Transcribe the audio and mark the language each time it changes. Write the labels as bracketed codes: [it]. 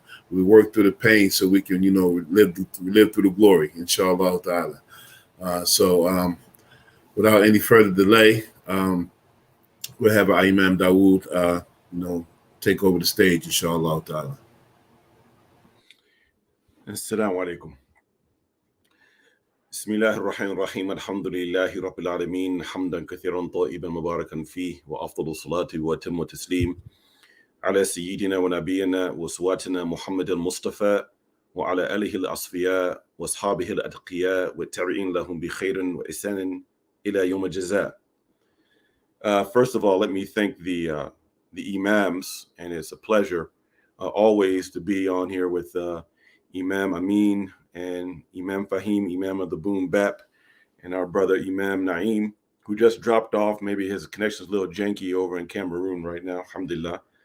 [en] We work through the pain so we can, live through the glory, inshallah ta'ala. So without any further delay, we'll have our Imam Dawood, take over the stage, inshallah ta'ala. Assalamu alaikum. [ar] بسم الله الرحمن الرحيم الحمد لله رب العالمين حمدا كثيرا طيبا مباركا فيه وأفضل الصلاة وأتم التسليم على سيدنا ونبينا وأسواتنا محمد المصطفى وعلى آله الأصفياء وأصحابه الأتقياء والتابعين لهم بخير وإحسان إلى يوم الجزاء. [en] First of all, let me thank the Imams, and it's a pleasure always to be on here with Imam Amin and Imam Faheem, Imam of the Boom Bap, and our brother Imam Naeem, who just dropped off. Maybe his connection's a little janky over in Cameroon right now. Alhamdulillah.